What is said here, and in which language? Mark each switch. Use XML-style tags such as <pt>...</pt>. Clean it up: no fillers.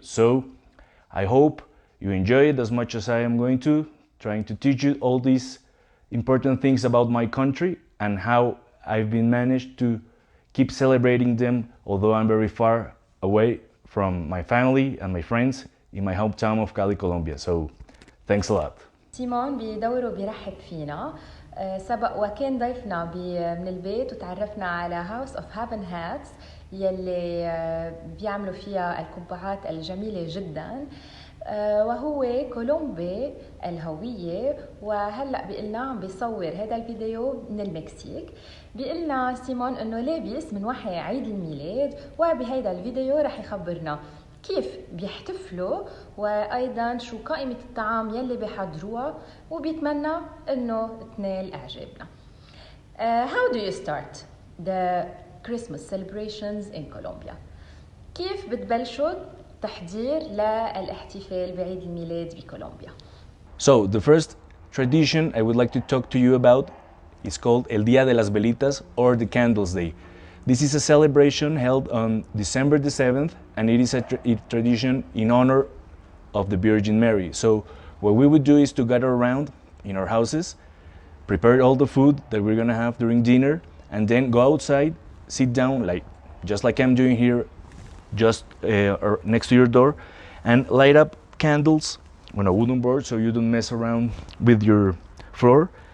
<en>So I hope you enjoy it as much as I am going to, trying to teach you all these important things about my country and how I've been managed to keep celebrating them, although I'm very far away from my family and my friends in my hometown of Cali, Colombia. So thanks a lot.</en> <ar>سيمون بدوره بيرحب فينا. سبق وكان ضيفنا من البيت وتعرفنا على House of Heaven Hats يلي بيعملوا فيها القبعات الجميلة جدا، وهو كولومبي الهوية. وهلأ بيقلنا عم بيصور هذا الفيديو من المكسيك. بيقلنا سيمون انه لابس من وحي عيد الميلاد، وبهيدا الفيديو رح يخبرنا كيف بيحتفلوا وايضا شو قائمة الطعام يلي بيحضروها، وبيتمنى انه تنال اعجابنا.</ar> <en>How do you start the Christmas celebrations in Colombia?</en> <ar>كيف بتبلشوا تحضير للاحتفال بعيد الميلاد بكولومبيا؟</ar> <en>So the first tradition I would like to talk to you about is called El Día de las Velitas, or the Candles Day. This is a celebration held on December the 7th, and it is a tradition in honor of the Virgin Mary. So what we would do is to gather around in our houses, prepare all the food that we're gonna have during dinner, and then go outside, sit down, just like I'm doing here, just next to your door, and light up candles on a wooden board so you don't mess around with your floor.</en>